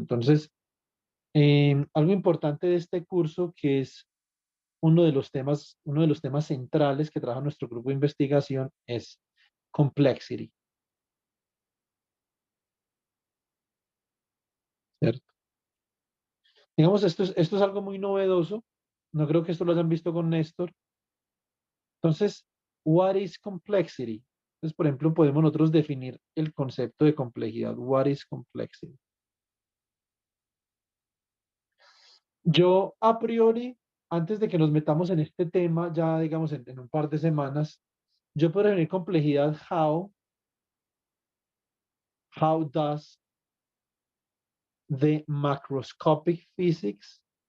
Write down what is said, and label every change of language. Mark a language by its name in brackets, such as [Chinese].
[Spanish] Entonces, algo importante de este curso, que es uno de los temas centrales que trabaja nuestro grupo de investigación, es complexity, ¿cierto? Digamos, esto es algo muy novedoso. No creo que esto lo hayan visto con Néstor. [English] Entonces, what is complexity? [Spanish] Entonces, por ejemplo, podemos nosotros definir el concepto de complejidad. [English] What is complexity? [Spanish] Yo, a priori, antes de que nos metamos en este tema, ya digamos en un par de semanas, yo puedo definir complejidad [English] how does the macroscopic physics